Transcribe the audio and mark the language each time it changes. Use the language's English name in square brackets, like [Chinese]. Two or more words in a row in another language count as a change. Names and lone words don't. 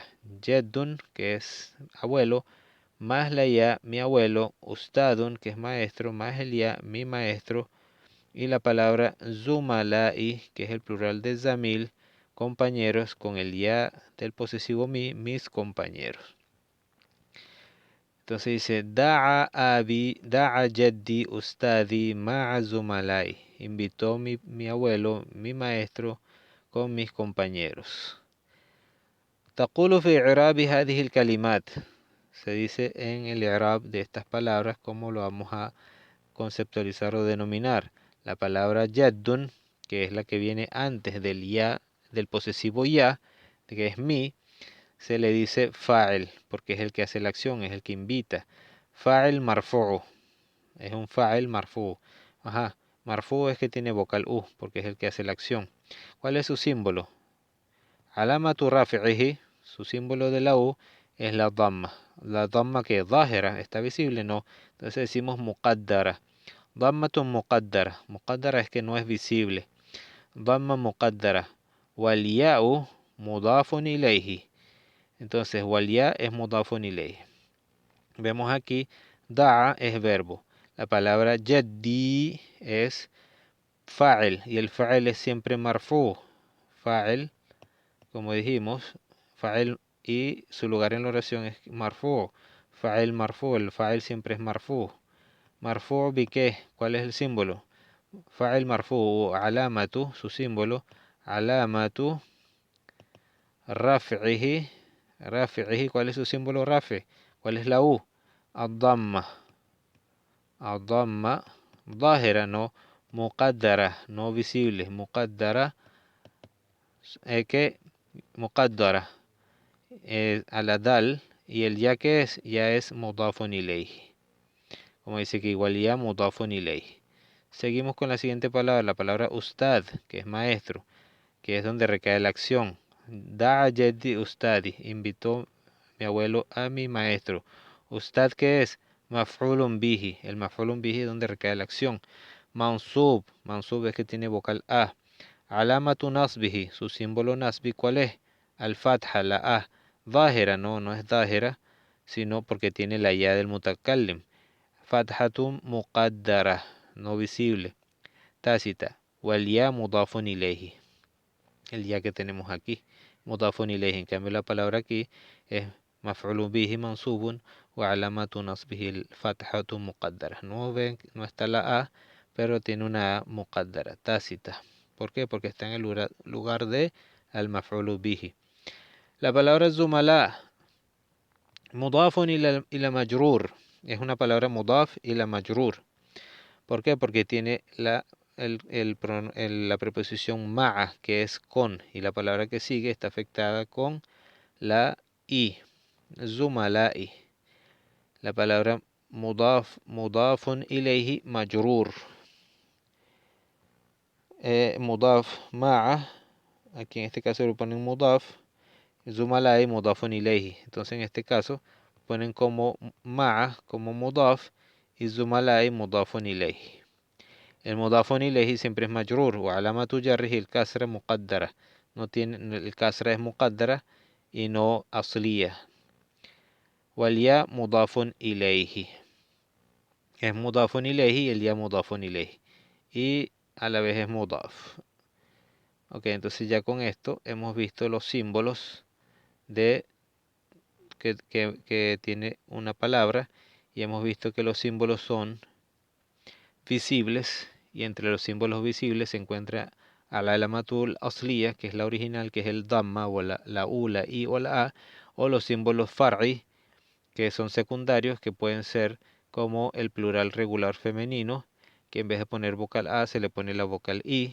[Spanish] Jeddun, que es abuelo, más la ya, mi abuelo, ustadun, que es maestro, más el ya, mi maestro, y la palabra zumalai, que es el plural de zamil, compañeros, con el ya del posesivo mi, mis compañeros. Entonces dice, [Arabic] دعا جدي أستاذي مع زملائي. [Spanish] Invitó mi abuelo, mi maestro, con mis compañeros. [Arabic] تقول في إعراب هذه الكلمات. [Spanish] Se dice en el i'rab de estas palabras cómo lo vamos a conceptualizar o denominar. La palabra jaddun, que es la que viene antes del ya, del posesivo ya, que es mi, se le dice fa'il, porque es el que hace la acción, es el que invita. [Arabic] فاعل مرفوع, [Spanish] es un [Arabic] فاعل مرفوع. [Spanish] Ajá, marfu'u es que tiene vocal u, porque es el que hace la acción. ¿Cuál es su símbolo? [Arabic] علامة رفعه, [Spanish] su símbolo de la u, es la dhamma. La dhamma que es zahira, está visible, no. Entonces decimos muqaddara. [Arabic] ضمة مقدرة. [Spanish] Muqaddara es que no es visible. [Arabic] ضمة مقدرة. والياء مضاف إليه. [Spanish] Entonces, [Arabic] والياء [Spanish] es [Arabic] مضاف إليه. [Spanish] Vemos aquí, da'a es verbo. La palabra jaddi es fa'il y el fa'il es siempre marfu. Fa'il, como dijimos, fa'il y su lugar en la oración es marfu. [Arabic] فاعل مرفوع, [Spanish] el fa'il siempre es [Arabic] مرفوع. مرفوع بـ [Spanish] qué, ¿cuál es el símbolo? [Arabic] فاعل مرفوع، علامة, [Spanish] su símbolo, [Arabic] علامة رفعه، رفعه, [Spanish] ¿cuál es su símbolo rafi? ¿Cuál es la u? [Arabic] الضمة. الضمة, ظاهرة, [Spanish] no muqaddara, no visible, muqaddara, que muqaddara, a la dal, y el ya es [Arabic] مضاف إليه. [Spanish] Como dice que igual [Arabic] ياء مضاف إليه. [Spanish] Seguimos con la siguiente palabra, la palabra ustad, que es maestro, que es donde recae la acción. [Arabic] دعا جدي أستاذي, [Spanish] invitó mi abuelo a mi maestro. Ustad, ¿qué es? [Arabic] مفعول به, [Spanish] el [Arabic] مفعول به [Spanish] donde recae la acción. Mansub, mansub es que tiene vocal a. [Arabic] علامة نصبه, [Spanish] su símbolo nasbi, ¿cuál es? Al-fatha, la a. Zahira, no es zahira, sino porque tiene la ya del mutakallim. [Arabic] فتحة مقدرة, [Spanish] no visible, tácita. [Arabic] والياء مضاف إليه. [Spanish] El ya que tenemos aquí, [Arabic] مضاف إليه. [Spanish] En cambio la palabra aquí es [Arabic] مفعول به منصوب وعلامة نصبه الفتحة مقدرة. [Spanish] No ven, no está la A, pero tiene una A muqaddara, tácita. ¿Por qué? Porque está en el lugar de [Arabic] المفعول به. [Spanish] La palabra [Arabic] zumala, مضاف إلى مجرور. [Spanish] Es una palabra [Arabic] مضاف إلى مجرور. [Spanish] ¿Por qué? Porque tiene la preposición ma'a, que es con, y la palabra que sigue está afectada con la i, zumala'i. La palabra [Arabic] مضاف إليه مجرور. مضاف مع, [Spanish] aquí en este caso lo ponen mudaf, [Arabic] زملائي مضاف إليه. [Spanish] Entonces en este caso ponen como ma'a, como mudaf, y [Arabic] زملائي مضاف إليه. [Spanish] El [Arabic] مضاف إليه [Spanish] siempre es majrur, [Arabic] وعلامة جره [Spanish] el [Arabic] كسرة مقدرة. [Spanish] No tiene, el kasra es muqaddara y no asliya. [Arabic] والياء مضاف إليه. [Spanish] Es [Arabic] مضاف إليه [Spanish] y el ya [Arabic] مضاف إليه. [Spanish] Y a la vez es mudaf. Ok, entonces ya con esto hemos visto los símbolos de que tiene una palabra y hemos visto que los símbolos son visibles y entre los símbolos visibles se encuentra [Arabic] العلامة الأصلية, [Spanish] que es la original, que es el damma o la u, la i o la a, o los símbolos far'i, que son secundarios, que pueden ser como el plural regular femenino, que en vez de poner vocal a se le pone la vocal i.